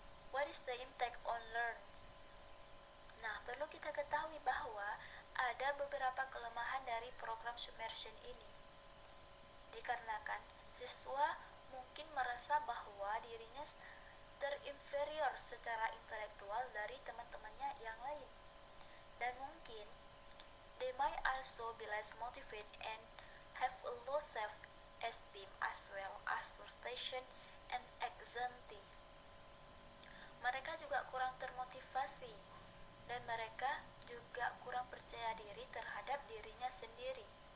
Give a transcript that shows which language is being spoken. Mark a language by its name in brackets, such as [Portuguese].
[English] What is the impact on learners? [Indonesian] Nah, perlu kita ketahui bahwa ada beberapa kelemahan dari program submersion ini. Dikarenakan siswa mungkin merasa bahwa dirinya terinferior secara intelektual dari teman-temannya yang lain. Dan mungkin [English] they might also be less motivated and have a low self-esteem as well as frustration and anxiety. [Indonesian] Mereka juga kurang termotivasi dan mereka juga kurang percaya diri terhadap dirinya sendiri.